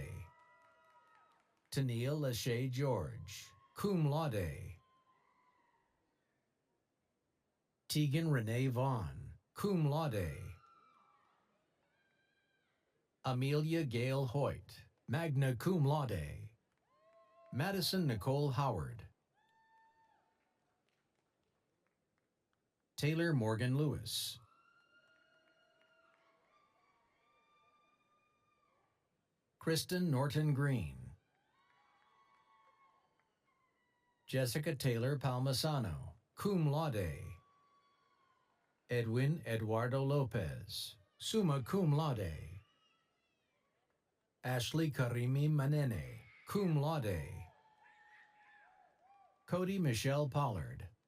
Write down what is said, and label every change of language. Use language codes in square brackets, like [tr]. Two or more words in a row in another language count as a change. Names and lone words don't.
[en] Tania Lachey George, [la] cum laude. [en] Tegan Renee Vaughn, [la] cum laude. [en] Amelia Gail Hoyt, [la] magna cum laude. [en] Madison Nicole Howard. Taylor Morgan Lewis. Kristen Norton Green. Jessica Taylor Palmasano, [la] cum laude. [en] Edwin Eduardo Lopez, [la] summa cum laude. [en] Ashley Karimi Manene, [la] cum laude. [en] Cody Michelle Pollard.